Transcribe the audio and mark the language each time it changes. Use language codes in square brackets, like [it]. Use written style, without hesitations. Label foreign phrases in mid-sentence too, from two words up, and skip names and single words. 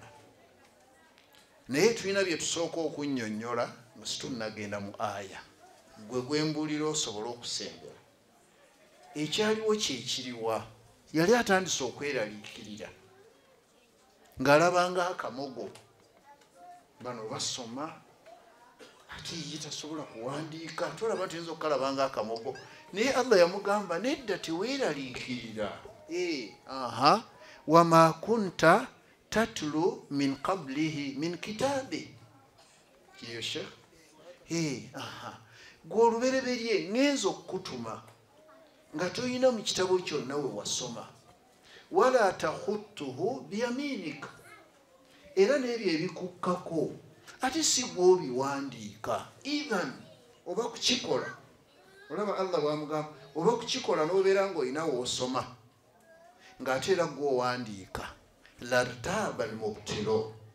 [lg] naye tulina bye tusooka okunnyonnyola nga situnnagenda mu aya gwe gwembulira osobola okusembera ekyaliwo kyekiriwa yali atandise okweraliikirira ng'alabanga akamogo bano basoma ate ye tasobola kuwandiika tolaba tuyinza okukalabanga akamogo naye Allah yamugamba nedda teweeraliikirira [ar] وما كنت تتلو من قبله من كتاب [lg] kiyo shekh gwe olubereberye ngenza okukutuma nga toyina mu kitabo kyonna we wasoma [ar] ولا تخطه بيمينك [lg] era n'ebyo ebikukkako ate si gwe obiwandiika even oba kukikola olaba Allah bwamugamba oba kukikola n'obeera ng'olina woosoma ng'ate era gwe owandiika [ar] لارتاب المبطلون